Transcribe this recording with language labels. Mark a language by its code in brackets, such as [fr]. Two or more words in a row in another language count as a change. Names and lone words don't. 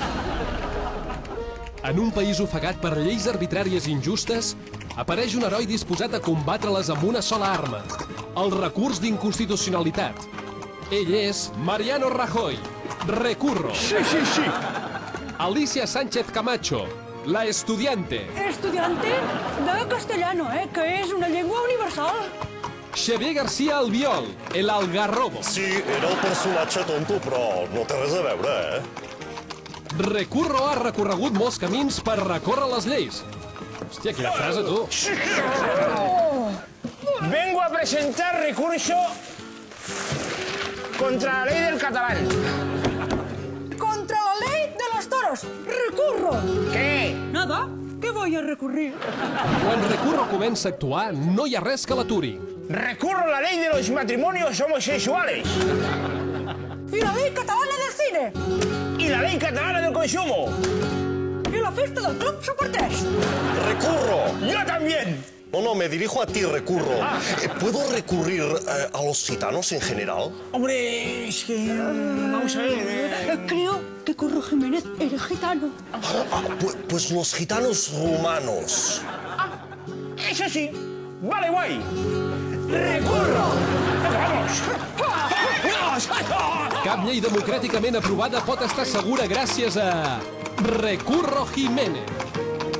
[ca] En un país ofegat per lleis arbitràries injustes, apareix un heroi disposat a combatre-les amb una sola arma, el recurs d'inconstitucionalitat. Ell és Mariano Rajoy. Recurro. Sí. [es] Alicia Sánchez Camacho, la estudiante. Estudiante de castellano, [ca] que és una llengua universal. [es] Xavier García Albiol, el algarrobo. [ca] Sí, era el personatge tonto, però no té res a veure, Recurro ha recorregut molts camins per recórrer les lleis. Hòstia, quina frase, tu. [es] Vengo a presentar recurso contra la ley del catalán. Contra la ley de los toros. Recurro. ¿Qué? Nada, que voy a recurrir. [ca] Quan Recurro comença a actuar, no hi ha res que l'aturi. [es] Recurro a la ley de los matrimonios homosexuales. Y la ley catalana del cine. Y la ley catalana del consumo. Y la fiesta del club Super 3. Recurro. Yo también. No, me dirijo a ti, Recurro. ¿Puedo recurrir a los gitanos en general? Hombre, es que... Vamos a ver... Creo que Curro Jiménez era gitano. Pues los gitanos rumanos. Eso sí. Vale, guay. Recurro. ¡Vamos! [ca] Cap llei democràticament aprovada pot estar segura gràcies a Recurro Jiménez.